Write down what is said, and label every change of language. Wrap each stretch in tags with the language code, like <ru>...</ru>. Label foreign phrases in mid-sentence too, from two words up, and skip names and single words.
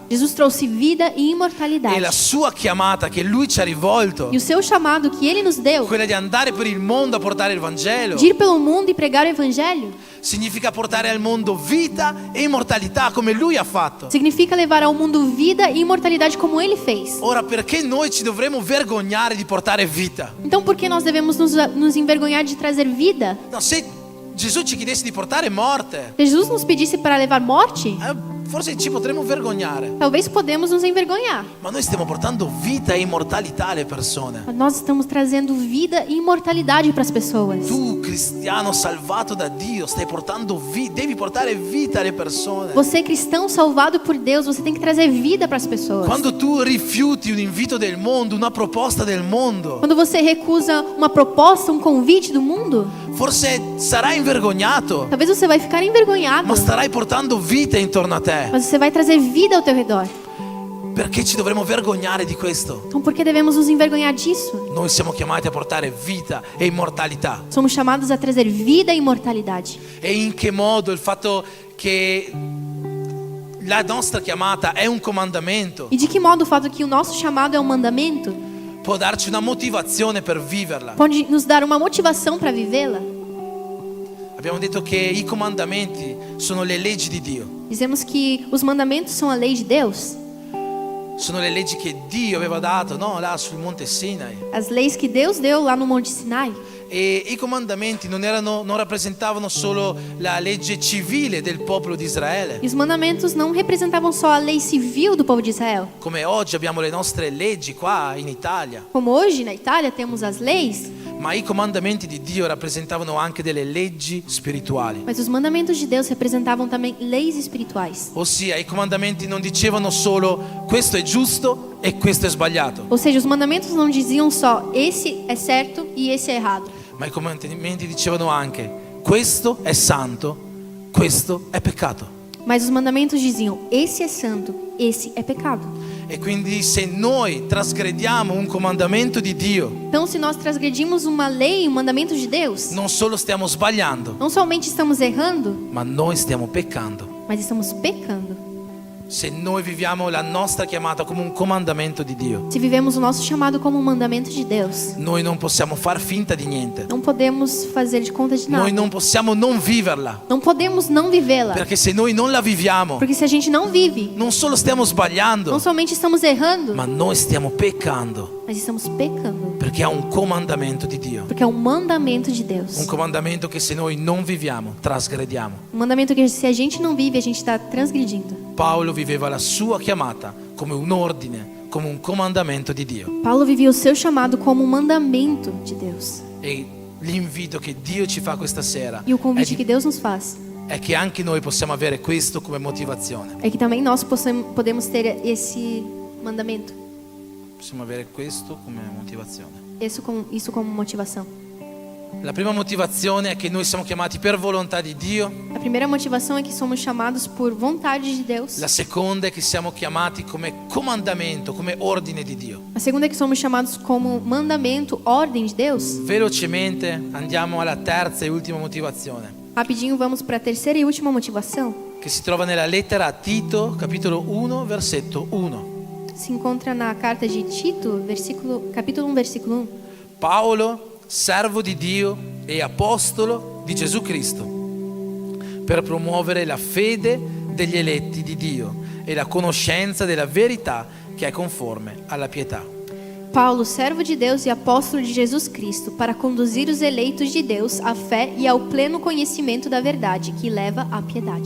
<pt>Jesus trouxe vida e E imortalidade.</pt> <it>la sua chiamata che lui ci ha rivolto,</it> <pt>E o seu chamado que ele nos deu,</pt> <it>quella di andare per il mondo a portare il Vangelo,</it> <pt>de ir pelo mundo e pregar o Evangelho,</pt> <it>significa portare al mondo vita e immortalità come lui ha fatto.</it> <pt>significa levar ao mundo vida e imortalidade como ele fez.</pt> <it>Ora, perché noi ci dovremmo vergognare di portare vita?</it> <pt>Então por que nós devemos nos envergonhar de trazer vida?</pt> <it>No, se Gesù ci chiedesse di portare morte,</it> <pt>Se Jesus nos pedisse para levar morte,</pt> <it>forse ci potremmo vergognare.</it> <pt>talvez podemos nos envergonhar.</pt> <it>Ma noi stiamo portando vita e immortalità alle persone.</it> <pt>Mas nós estamos trazendo vida e imortalidade para as pessoas.</pt> <it>Tu, cristiano salvato da Dio, stai portando devi portare vita alle persone.</it> <pt>Você cristão salvado por Deus, você tem que trazer vida para as pessoas.</pt> <it>Quando tu rifiuti un invito del mondo, una proposta del mondo,</it> <pt>Quando você recusa uma proposta, um convite do mundo,</pt> <it>forse sarai invergognato,</it> <pt>talvez você vai ficar envergonhado.</pt> <it>ma starai portando vita intorno a te.</it> <pt>Mas você vai trazer vida ao teu redor.</pt> <it>Perché ci dovremmo vergognare di questo?</it> <pt>Então por que devemos nos envergonhar disso?</pt> <it>Noi siamo chiamati a portare vita e immortalità.</it> <pt>Somos chamados a trazer vida e imortalidade.</pt> <it>E in che modo il fatto che la nostra chiamata è un comandamento</it> <pt>E de que modo o fato que o nosso chamado é um mandamento</pt> <it>può darci una motivazione per viverla.</it> <pt>pode nos dar uma motivação para vivê-la?</pt> <it>Abbiamo detto che i comandamenti sono le leggi di Dio.</it> <pt>Dizemos que os mandamentos são a lei de Deus,</pt> <it>Sono le leggi che Dio aveva dato, no? Là sul Monte Sinai.</it> <pt>as leis que Deus deu lá no Monte Sinai.</pt> <it>E i comandamenti non rappresentavano solo la legge civile del popolo di Israele,</it> <pt>E os mandamentos não representavam só a lei civil do povo de Israel.</pt> <it>come oggi abbiamo le nostre leggi qua in Italia,</it> <pt>Como hoje na Itália temos as leis,</pt> <it>ma i comandamenti di Dio rappresentavano anche delle leggi spirituali.</it> <pt>mas os mandamentos de Deus representavam também leis espirituais.</pt> <it>Ossia, i comandamenti non dicevano solo questo è giusto e questo è sbagliato,</it> <pt>Ou seja, os mandamentos não diziam só esse é certo e esse é errado.</pt> <it>ma i comandamenti dicevano anche questo è santo, questo è peccato.</it> <pt>Mas os mandamentos diziam: esse é santo, esse é pecado.</pt> <it>E quindi se noi trasgrediamo un comandamento di Dio,</it> <pt>Então, se nós transgredimos uma lei, um mandamento de Deus,</pt> <it>non solo stiamo sbagliando,</it> <pt>não somente estamos errando,</pt> <it>ma noi stiamo peccando.</it> <pt>mas estamos pecando.</pt> <it>Se noi viviamo la nostra chiamata come un comandamento di Dio,</it> <pt>Se vivemos o nosso chamado como um mandamento de Deus,</pt> <it>noi non possiamo far finta di niente.</it> <pt>não podemos fazer de conta de nada.</pt> <it>Noi non possiamo non viverla,</it> <pt>Não podemos não vivê-la.</pt> <it>perché se noi non la viviamo,</it> <pt>Porque se a gente não vive,</pt> <it>non solo stiamo sbagliando,</it> <pt>não somente estamos errando,</pt> <it>ma noi stiamo peccando,</it> <pt>mas estamos pecando.</pt> <it>perché è un comandamento di Dio.</it> <pt>Porque é um mandamento de Deus.</pt> <it>Un comandamento che se noi non viviamo, trasgrediamo.</it> <pt>Um mandamento que se a gente não vive, a gente está transgredindo.</pt> <it>Paolo viveva la sua chiamata come un ordine, come un comandamento di Dio.</it> <pt>Paulo vivia o seu chamado como um mandamento de Deus.</pt> <it>E l'invito che Dio ci fa questa sera</it> <pt>E o convite que Deus nos faz</pt> <it>è che anche noi possiamo avere questo come motivazione.</it> <pt>é que também nós podemos ter esse mandamento,</pt> <it>Possiamo avere questo come motivazione.</it> <pt>isso como motivação.</pt> <it>La prima motivazione è che noi siamo chiamati per volontà di Dio.</it> <pt>A primeira motivação é que somos chamados por vontade de Deus.</pt> <it>La seconda è che siamo chiamati come comandamento, come ordine di Dio.</it> <pt>A segunda é que somos chamados como mandamento, ordem de Deus.</pt> <it>Velocemente andiamo alla terza e ultima motivazione,</it> <pt>Rapidinho vamos para a terceira e última motivação.</pt> <it>che si trova nella lettera a Tito, capitolo 1, versetto 1.</it> <pt>Se encontra na carta de Tito, capítulo 1, versículo 1.</pt> <it>Paolo, servo di Dio e apostolo di Gesù Cristo, per promuovere la fede degli eletti di Dio e la conoscenza della verità che è conforme alla pietà.</it> <pt>Paulo, servo de Deus e apóstolo de Jesus Cristo, para conduzir os eleitos de Deus à fé e ao pleno conhecimento da verdade, que leva à piedade.</pt>